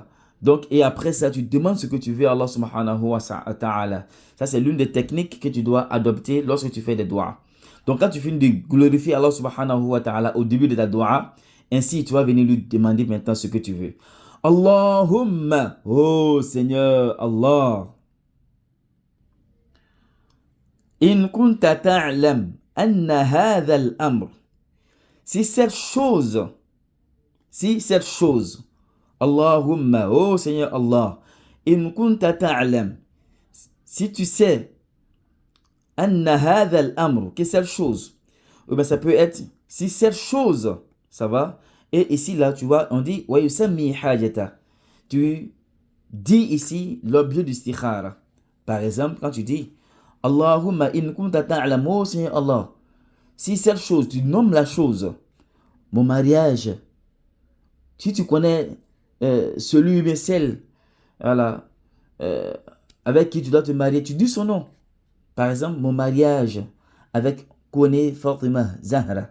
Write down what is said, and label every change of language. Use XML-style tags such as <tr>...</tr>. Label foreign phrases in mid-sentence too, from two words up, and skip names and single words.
<fr>Donc, et après ça, tu demandes ce que tu veux à Allah</fr> <ar>سبحانه وتعالى.</ar> <fr>Ça, c'est l'une des techniques que tu dois adopter lorsque tu fais des doigts. Donc, quand tu finis de glorifier Allah</fr> <ar>سبحانه وتعالى</ar> <fr>au début de ta doua, ainsi, tu vas venir lui demander maintenant ce que tu veux. Allahumma, oh Seigneur Allah.</fr> <ar>إن كنت تعلم أن هذا الأمر.</ar> <fr>Si cette chose, Allahumma, oh Seigneur Allah,</fr> <ar>إن كنت تعلم,</ar> <fr>si tu sais,</fr> <ar>أن هذا الأمر,</ar> <fr>que cette chose, ben ça peut être, si cette chose, ça va, et ici là, tu vois, on dit,</fr> <ar>ويسمي حاجته,</ar> <fr>tu dis ici l'objet du istikhara. Par exemple, quand tu dis,</fr> <ar>اللهم إن كنت تعلم,</ar> <fr>oh Seigneur Allah, si cette chose, tu nommes la chose, mon mariage, si tu connais celui ou celle, voilà, avec qui tu dois te marier, tu dis son nom. Par exemple, mon mariage avec Kone Fatima Zahra.</fr>